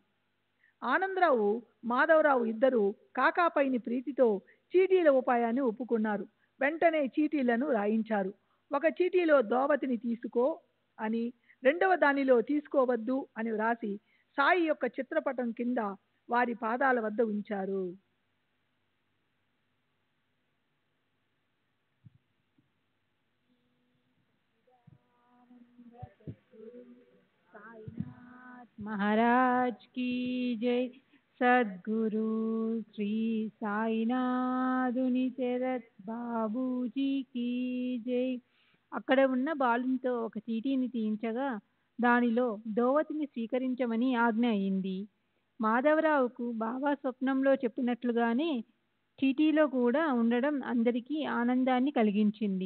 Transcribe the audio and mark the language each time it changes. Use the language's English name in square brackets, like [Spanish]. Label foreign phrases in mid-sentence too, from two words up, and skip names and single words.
[Telugu] ఆనందరావు, మాధవరావు ఇద్దరు కాకాపైని ప్రీతితో చీటీల ఉపాయాన్ని ఒప్పుకున్నారు. వెంటనే చీటీలను రాయించారు. ఒక చీటీలో దోవతిని తీసుకో అని, రెండవ దానిలో తీసుకోవద్దు అని వ్రాసి సాయి యొక్క చిత్రపటం కింద వారి పాదాల వద్ద ఉంచారు. [Hindi] महाराज की जय. [Telugu] सद्गुरु श्री సాయినాథుని శరత్ బాబూజీకి జై. అక్కడ ఉన్న బాలునితో ఒక చీటీని తీయించగా దానిలో దోవతిని స్వీకరించమని ఆజ్ఞ అయింది. మాధవరావుకు బాబా స్వప్నంలో చెప్పినట్లుగానే చీటీలో కూడా ఉండడం అందరికీ ఆనందాన్ని కలిగించింది.